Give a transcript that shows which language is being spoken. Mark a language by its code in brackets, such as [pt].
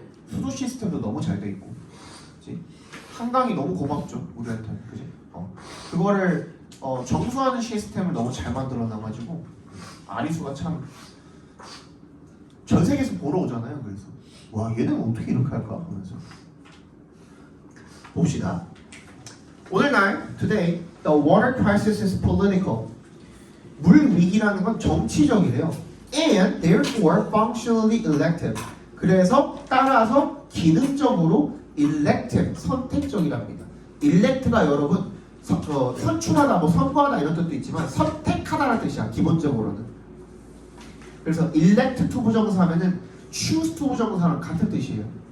[ko] 수도 시스템도 너무 잘 돼 있고, 그치? 한강이 너무 고맙죠 우리한테, 그지? 그거를 정수하는 시스템을 너무 잘 만들어 놔가지고 아리수가 참 전 세계에서 보러 오잖아요. 그래서 와 얘는 어떻게 이렇게 할까 하면서 봅시다. [en] 오늘날 today the water crisis is political. [ko] 물 위기라는 건 정치적이래요. [en] And therefore functionally elective. [ko] 그래서 따라서 기능적으로 elective, 선택적이랍니다. elect가 여러분 선출하다, 뭐 선거하다 이런 뜻도 있지만 선택하다라는 뜻이야 기본적으로는. 그래서 elect to 부정사 하면은 choose to 부정사랑 같은 뜻이에요.